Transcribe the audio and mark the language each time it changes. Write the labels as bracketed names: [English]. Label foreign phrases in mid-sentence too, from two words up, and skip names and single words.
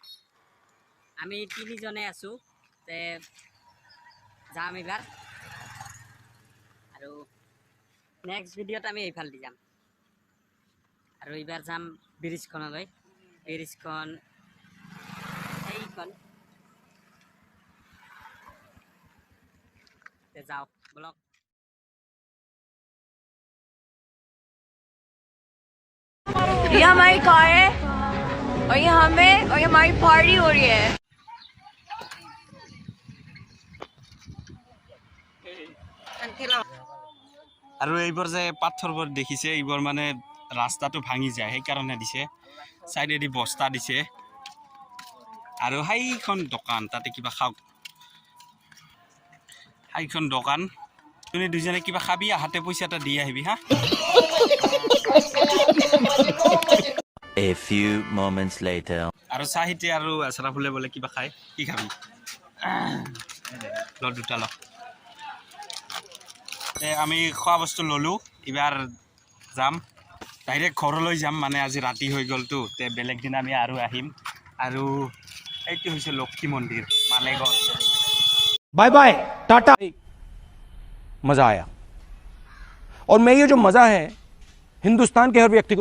[Assamese] আমি তিনিজনে আছোঁ, যাম এইবাৰ, আৰু নেক্সট ভিডিঅ'ত আমি এইফালেদি যাম আৰু এইবাৰ যাম ব্ৰিজখনলৈ। ব্ৰিজখন এইখন, যাওঁ বলক। [Hindi] ये हमारी कार है और ये हमें और ये हमारी पार्टी हो रही है। [Assamese] আৰু এইবোৰ যে পাথৰবোৰ দেখিছে, এইবোৰ মানে ৰাস্তাটো ভাঙি যায়, সেইকাৰণে দিছে। চাইডেদি বস্তা দিছে আৰু সেইখন দোকান, তাতে কিবা খাওক। সেইখন দোকান, তুমি দুজনে কিবা খাবি, হাতে পইচা এটা দি আহিবি হা। [English] A few moments later. [Assamese] আৰু চাহিতে আৰু আশৰাফুলে বোলে কিবা খায়, কি খাবি? ল দুটা ল। আমি খোৱা বস্তু ল'লোঁ, এইবাৰ যাম ডাইৰেক্ট ঘৰলৈ যাম, মানে আজি ৰাতি হৈ গ'লতো, বেলেগ দিনা আমি আৰু আহিম। আৰু এইটো হৈছে লক্ষী মন্দিৰ, মালেগড়। [English] bye bye [Hindi] टाटा। मजा आया, और मैं ये जो मजा है हिंदुस्तान के हर व्यक्ति को